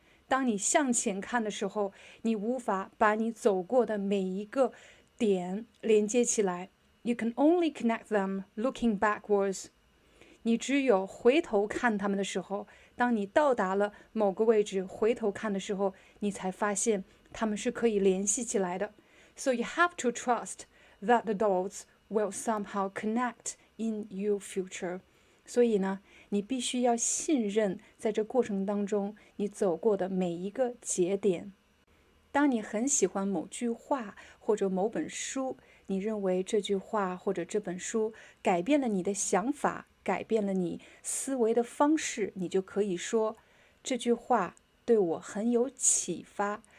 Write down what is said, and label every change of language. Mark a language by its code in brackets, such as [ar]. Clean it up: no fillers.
[zh] 当你向前看的时候，你无法把你走过的每一个点连接起来。 [en] You can only connect them looking backwards。 [zh] 你只有回头看它们的时候，当你到达了某个位置，回头看的时候，你才发现它们是可以联系起来的。 [en] So you have to trust that the dots will somehow connect in your future. [zh] 所以呢，你必须要信任在这过程当中你走过的每一个节点。当你很喜欢某句话或者某本书，你认为这句话或者这本书改变了你的想法，改变了你思维的方式，你就可以说这句话对我很有启发。